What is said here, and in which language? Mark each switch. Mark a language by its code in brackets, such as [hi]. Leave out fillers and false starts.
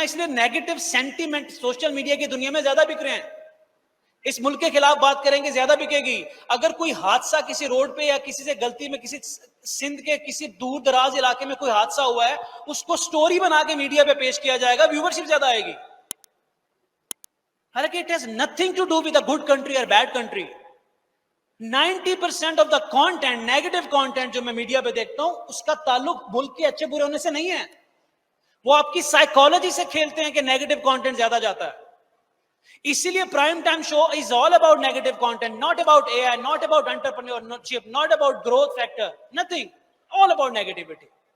[ur] اس لیے negative sentiment social media کی دنیا میں زیادہ بک رہے ہیں. اس ملک کے خلاف بات کریں گے زیادہ بکے گی. اگر کوئی حادثہ کسی روڈ پہ یا کسی سے غلطی میں کسی سندھ کے کسی دور دراز علاقے میں کوئی حادثہ ہوا ہے, اس کو سٹوری بنا کے میڈیا پہ پیش کیا جائے گا, ویورشپ زیادہ آئے گی. [en] حالانکہ it has nothing to do with a good country or bad country. 90% of the content, negative content [ur] جو میں میڈیا پہ دیکھتا ہوں, اس کا تعلق ملک کے اچھے برے ہونے سے نہیں ہے. وہ آپ کی سائیکالوجی سے کھیلتے ہیں کہ نیگیٹو کانٹینٹ زیادہ جاتا ہے. اسی لیے [en] Prime time show is all about negative content, not about A I, not about entrepreneurship, not about growth factor, nothing, all about negativity.